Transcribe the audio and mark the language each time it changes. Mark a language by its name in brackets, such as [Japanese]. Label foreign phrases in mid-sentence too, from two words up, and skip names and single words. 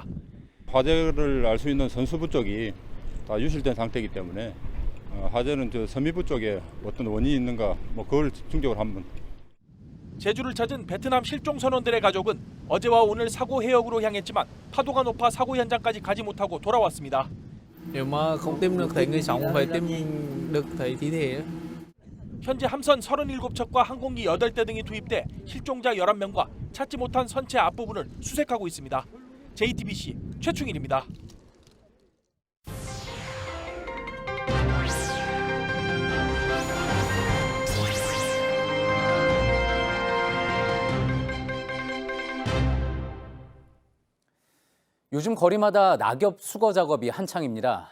[Korean] 화재를 알 수 있는 선수부 쪽이 다 유실된 상태이기 때문에 화재는 저 섬유부 쪽에 어떤 원인이 있는가 그걸 집중적으로 한번. 제주를 찾은 베트남 실종 선원들의 가족은 어제와 오늘 사고 해역으로 향했지만 파도가 높아 사고 현장까지 가지 못하고 돌아왔습니다. [Vietnamese] Nếu mà không tìm được thấy người sống phải tìm được thấy thi thể. [Korean] 현재 함선 37척과 항공기 8대 등이 투입돼 실종자 11명과 찾지 못한 선체 앞부분을 수색하고 있습니다. JTBC 최충일입니다. 요즘 거리마다 낙엽 수거 작업이 한창입니다.